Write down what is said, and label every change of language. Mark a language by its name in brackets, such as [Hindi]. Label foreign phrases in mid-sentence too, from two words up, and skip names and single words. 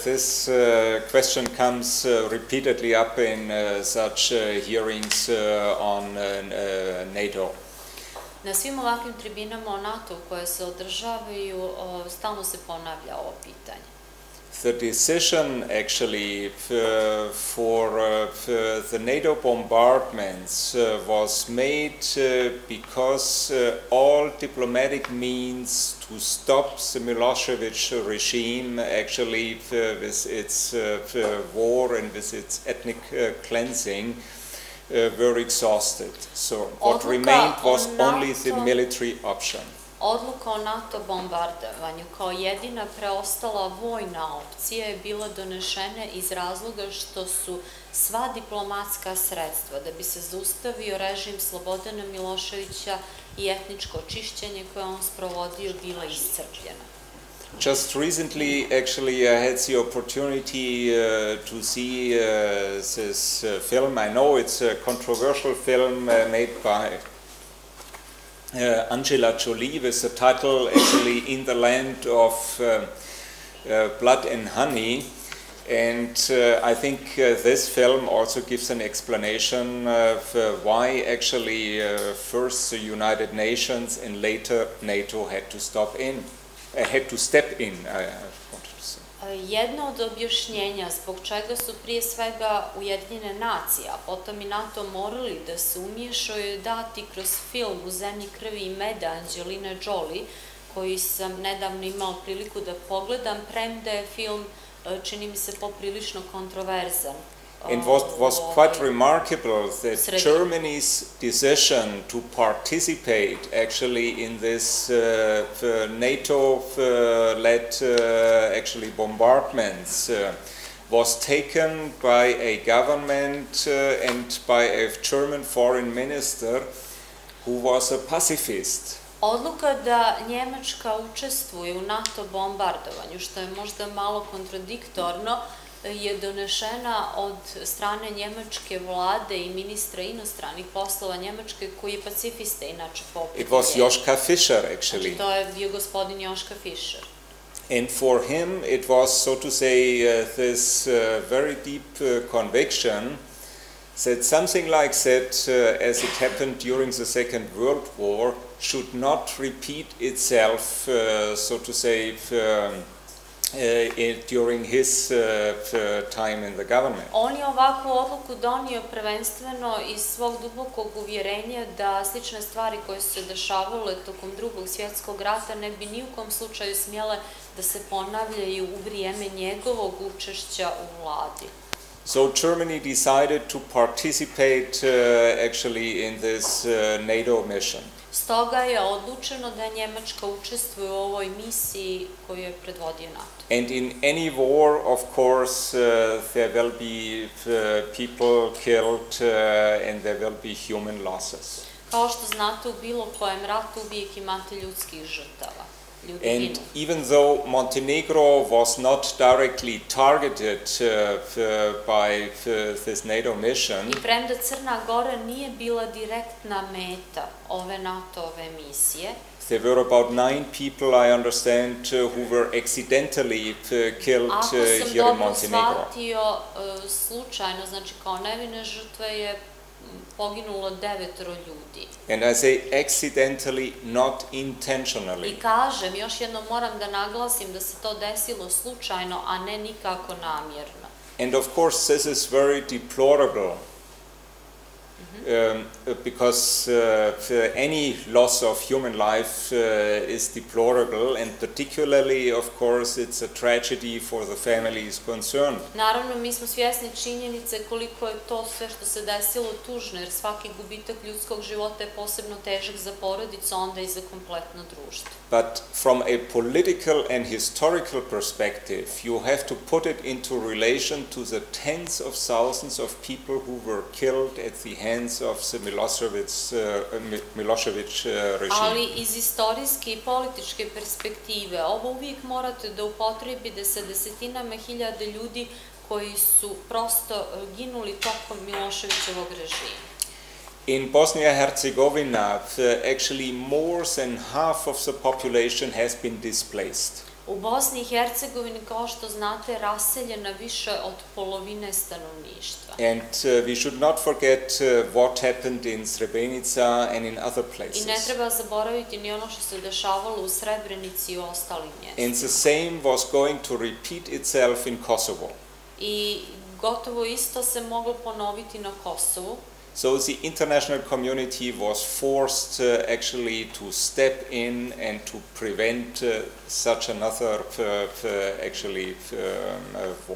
[English] This question comes repeatedly up in such hearings on NATO. [Serbian] Na svim ovakvim tribinama o NATO koje se održavaju, stalno se ponavlja ovo pitanje. [English] The decision actually for the NATO bombardments was made because all diplomatic means to stop the Milosevic regime actually with its war and with its ethnic cleansing were exhausted. So what remained was only the military option. [Serbian] Odluka o NATO bombardovanju kao jedina preostala vojna opcija je bila donešena iz razloga što su sva diplomatska sredstva da bi se zaustavio režim Slobodana Miloševića i etničko čišćenje koje on sprovodio bila iscrpljena. [English] Just recently, actually, I had the opportunity to see this film. I know it's a controversial film made by Angela Jolie with the title actually In the Land of Blood and Honey, and I think this film also gives an explanation of why actually first the United Nations and later NATO had to step in. [Serbian] Jedno od objašnjenja zbog čega su prije svega Ujedinjene nacije, a potom i NATO morali da se umiješaju je dati kroz film U zemlji krvi i meda Angeline Jolie, koji sam nedavno imao priliku da pogledam, premda je film, čini mi se, poprilično kontroverzan. [English] It was quite remarkable that Germany's decision to participate actually in this NATO-led actually bombardments was taken by a government and by a German foreign minister who was a pacifist. [Serbian] Odluka da Njemačka učestvuje u NATO bombardovanju, što je možda malo kontradiktorno, je donešena od strane njemačke vlade i ministra inostranih poslova Njemačke, koji je pacifista inače po opredjeljenju. [English] It was Joschka Fischer, actually. [Serbian] Znači, to je bio gospodin Joschka Fischer. [English] And for him it was, so to say, this very deep conviction that something like that, as it happened during the Second World War, should not repeat itself, so to say, during his time in the government. [Serbian] On je ovakvu odluku donio prvenstveno iz svog dubokog uvjerenja da slične stvari koje su se dešavale tokom Drugog svjetskog rata ne bi ni u kom slučaju smjele da se ponavljaju u vrijeme njegovog učešća u vladi. [English] So Germany decided to participate actually in this NATO mission. [Serbian] Stoga je odlučeno da Njemačka učestvuje u ovoj misiji koju je predvodio NATO. [English] And in any war, of course, there will be people killed and there will be human losses. [Serbian] Kao što znate, u bilo kojem ratu uvijek imate ljudskih žrtava. ljudi ginu. [English] And even though Montenegro was not directly targeted by this NATO mission, [Serbian] I premda Crna Gora nije bila direktna meta ove NATO-ove misije, [English] there were about 9 people, I understand, who were accidentally killed here in Montenegro. [Serbian] Ako sam dobro shvatio, slučajno, znači kao nevine žrtve je poginulo 9 ljudi. [English] And I say accidentally, not intentionally. [Serbian] I kažem, još jednom moram da naglasim da se to desilo slučajno, a ne nikako namjerno. [English] And of course this is very deplorable. Because any loss of human life is deplorable, and particularly, of course, it's a tragedy for the families concerned. [Serbian] Naravno, mi smo svjesni činjenice koliko je to sve što se desilo tužno, jer svaki gubitak ljudskog života je posebno težak za porodicu, onda i za kompletno društvo. [English] But from a political and historical perspective, you have to put it into relation to the tens of thousands of people who were killed at the hands of the Milošević regime. [Serbian] Ali iz istorijske i političke perspektive, ovo uvijek morate da upotrebite sa desetinama hiljada ljudi koji su prosto ginuli tokom Miloševićevog režima. [English] In Bosnia and Herzegovina, actually more than half of the population has been displaced. [Serbian] U Bosni i Hercegovini, kao što znate, raseljena više od polovine stanovništva. [English] And we should not forget what happened in Srebrenica and in other places. [Serbian] I ne treba zaboraviti ni ono što se dešavalo u Srebrenici i u ostalim mjestima. [English] And the same was going to repeat itself in Kosovo. [Serbian] I gotovo isto se moglo ponoviti na Kosovu. [English] So the international community was forced actually to step in and to prevent such another war.